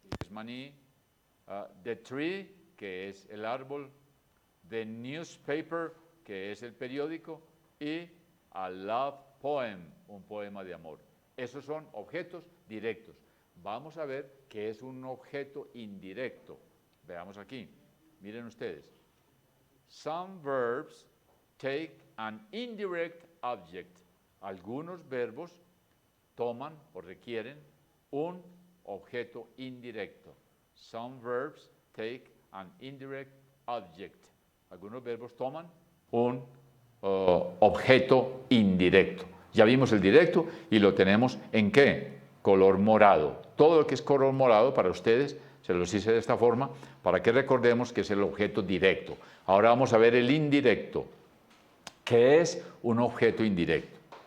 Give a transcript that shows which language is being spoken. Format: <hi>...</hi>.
<es>Maní,</es> <en>the tree,</en> <es>que es el árbol,</es> <en>the newspaper,</en> <es>que es el periódico, y</es> <en>a love poem,</en> <es>un poema de amor. Esos son objetos directos. Vamos a ver qué es un objeto indirecto. Veamos aquí. Miren ustedes.</es> <en>Some verbs take an indirect object.</en> <es>Algunos verbos toman o requieren un objeto indirecto.</es> <en>Some verbs take an indirect object.</en> <es>Algunos verbos toman un objeto indirecto. Ya vimos el directo y lo tenemos en ¿qué? Color morado. Todo lo que es color morado para ustedes se los hice de esta forma para que recordemos que es el objeto directo. Ahora vamos a ver el indirecto. ¿Qué es un objeto indirecto?</es>